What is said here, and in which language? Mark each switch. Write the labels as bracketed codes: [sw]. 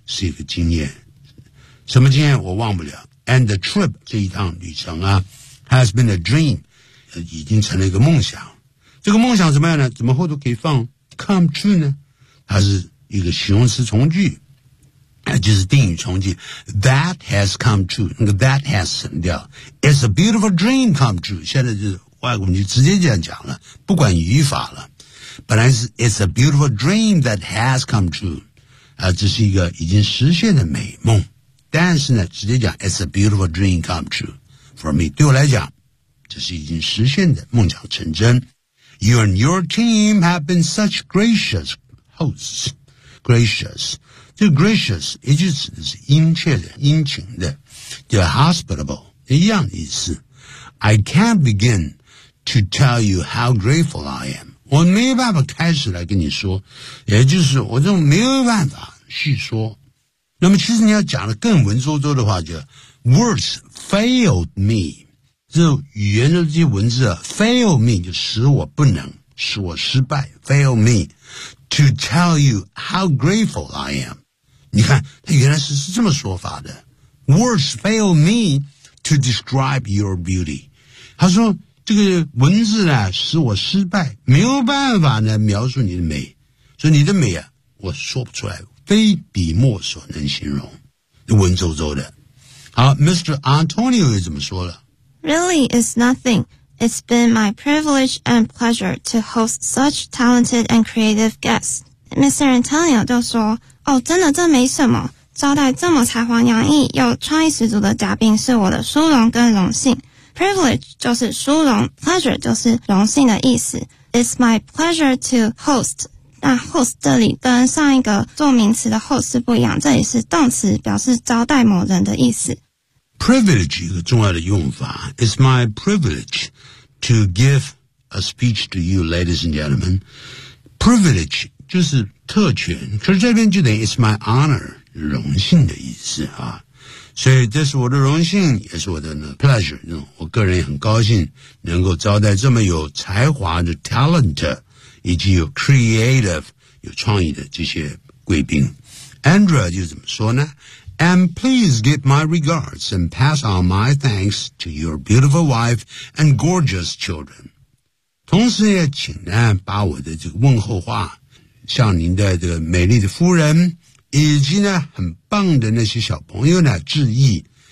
[zh] 是一个经验，什么经验我忘不了。 [en] And the trip [zh] 这一趟旅程啊 ， [en] has been a dream， [zh] 已经成了一个梦想。这个梦想怎么样呢？怎么后头可以放 [en] come true [zh] 呢？它是一个形容词从句，就是定语从句。 [en] That has come true， [zh] 那个 [en] that has [zh] 省掉。 [en] It's a beautiful dream come true。 [zh] 现在就是外国人就直接这样讲了，不管语法了。本来是 [en] It's a beautiful dream that has come true。 [zh] 这是一个已经实现的美梦，但是呢，直接讲 [en] It's a beautiful dream come true for me， [zh] 对我来讲，这是已经实现的梦想成真。 [en] You and your team have been such gracious hosts. [zh] Gracious， 这个 gracious 也就指的是殷切的、殷勤的，就 hospitable 一样的意思。 [en] I can't begin to tell you how grateful I am. [zh] 我没有办法开始来跟你说，也就是我就没有办法细说。那么其实你要讲的更文绉绉的话，就 [en] words failed me， [zh] 这语言的这些文字啊 [en] fail me [zh] 就使我不能，使我失败 [en] fail me to tell you how grateful I am。 [zh] 你看他原来是这么说法的， [en] words failed me to describe your beauty。 [zh] 他说这个文字呢使我失败，没有办法呢描述你的美，所以你的美啊我说不出来，非笔墨所能形容，文绉绉的。好， Mr. Antonio 又怎么说了？ [en] Really is nothing. It's been my privilege and pleasure to host such talented and creative guests. Mr. [zh] Antonio 就说，哦，真的这没什么，招待这么才华洋溢又创意十足的嘉宾是我的殊荣跟荣幸。 Privilege 就是殊荣， pleasure 就是荣幸的意思。 [en] It's my pleasure to host。 [zh] 那 host 这里跟上一个做名词的 host 是不一样，这里是动词，表示招待某人的意思。 [en] Privilege [zh] 一个重要的用法， [en] It's my privilege to give a speech to you ladies and gentlemen。 [zh] Privilege 就是特权，可是这边就等于 [en] It's my honor， [zh] 荣幸的意思啊。所以这是我的荣幸，也是我的 pleasure， 我个人也很高兴能够招待这么有才华的 talent， 以及有 creative， 有创意的这些贵宾。 Andrea 就怎么说呢？ [en] And please give my regards and pass on my thanks to your beautiful wife and gorgeous children。 [zh] 同时也请呢把我的这个问候话向您的这个美丽的夫人以及呢很棒的那些小朋友呢致意。